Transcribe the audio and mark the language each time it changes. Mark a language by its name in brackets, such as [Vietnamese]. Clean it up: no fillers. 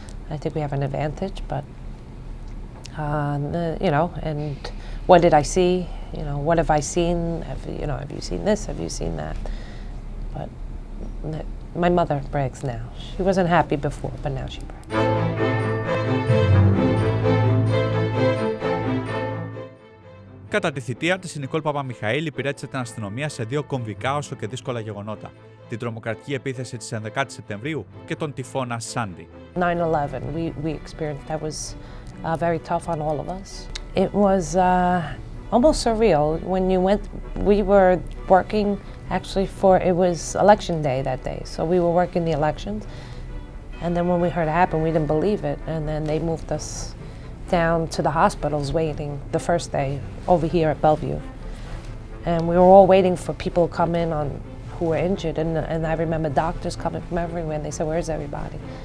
[English] I think we have an advantage, but and what did I see? What have I seen? Have you seen this? Have you seen that? But my mother brags now. She wasn't happy before, but now she brags. [Greek] Κατά τη θητεία της, η Νικόλ Παπαμιχαήλ υπηρέτησε την αστυνομία σε δύο κομβικά όσο και δύσκολα γεγονότα: την τρομοκρατική επίθεση της 11ης Σεπτεμβρίου και τον Τυφώνα Σάντυ. [English] 9/11, we experienced, that was very tough on all of us. It was almost surreal when we were working actually it was election day that day, so we were working the elections, and then when we heard it happen, we didn't believe it, and then they moved us down to the hospitals waiting the first day over here at Bellevue, and we were all waiting for people to come in who were injured, and I remember doctors coming from everywhere, and they said, "Where's everybody?"